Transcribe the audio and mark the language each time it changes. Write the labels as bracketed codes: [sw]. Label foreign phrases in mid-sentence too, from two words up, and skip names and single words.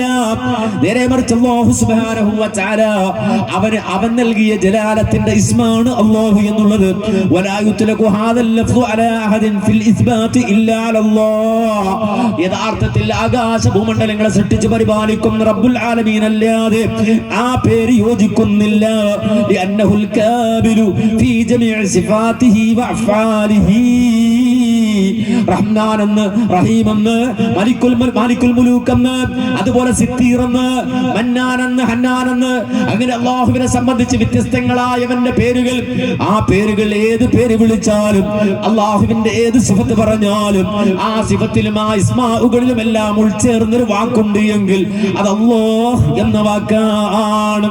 [ml] നേരെ മറിച്ച് [ar] الله سبحانه وتعالى [ml] അവൻ നൽകിയ ജലാലത്തിന്റെ ഇസ്മാണ് അല്ലാഹു എന്നുള്ളത്. [ar] ولا يطلق هذا اللفظ على أحد في الإثبات إلا على الله. [ml] യഥാർത്ഥത്തിൽ ആകാശ ഭൂമണ്ഡലങ്ങളെ സൃഷ്ടിച്ച് പരിപാലിക്കുന്ന [ar] رب العالمين [ml] അല്ലാതെ ആ പേര് യോജിക്കുന്നില്ല. [ar] لأنه الكامل في جميع صفاته وأفعاله. [ml] റഹ്മാൻ എന്ന്, റഹീം എന്ന്, [ar] مالك الملوك [ml] എന്ന്, അതുപോലെ സിത്തീർ എന്ന്, മന്നാൻ എന്ന്, ഹന്നാൻ എന്ന്, അങ്ങനെ അല്ലാഹുവിനെ സംബന്ധിച്ച് വ്യത്യസ്തങ്ങളായവന്റെ പേരുകൾ. ആ പേരുകൾ ഏത് പേര് വിളിച്ചാലും, അല്ലാഹുവിന്റെ ഏത് സിഫത്ത് പറഞ്ഞാലും, ആ സിഫത്തിലും ആ ഇസ്മാഉകളിലും എല്ലാം ഉൾച്ചേർന്നൊരു വാക്കുണ്ട് എങ്കിൽ അത് അല്ലാഹ് എന്ന വാക്കാണ്.